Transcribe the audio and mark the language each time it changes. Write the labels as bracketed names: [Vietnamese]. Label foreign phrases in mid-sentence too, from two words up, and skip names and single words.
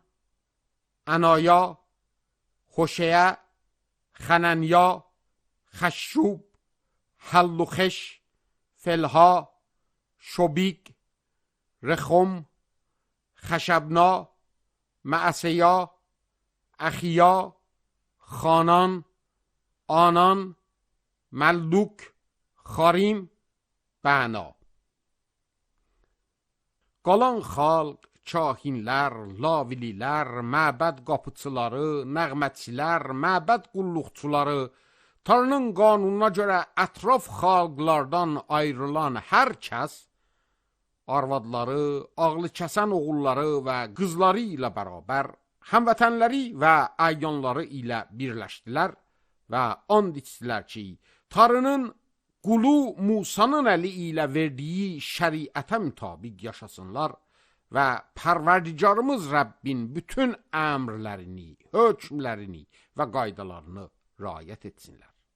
[Azerbaijani] انایا، خوشیه، خننیا، خشوب، حلوخش، فلها، شبیک، رخم، خشبنا، معسیا، اخیا، خانان، آنان، ملدوک، خاریم، بنا. Qalan xalq, kahinlər, lavililər, məbəd qapıçıları, nəğmətçilər, məbəd qulluqçuları, Tanrının qanununa görə ətraf xalqlardan ayrılan hər kəs, arvadları, ağlı kəsən oğulları və qızları ilə bərabər, həmvətənləri və əyyanları ilə birləşdilər və and içdilər ki, Tanrının qulu Musanın əli ilə verdiyi şəriətə mütabiq yaşasınlar və Pərverdigarımız Rəbbin bütün əmrlərini, hökmlərini və qaydalarını riayət etsinlər.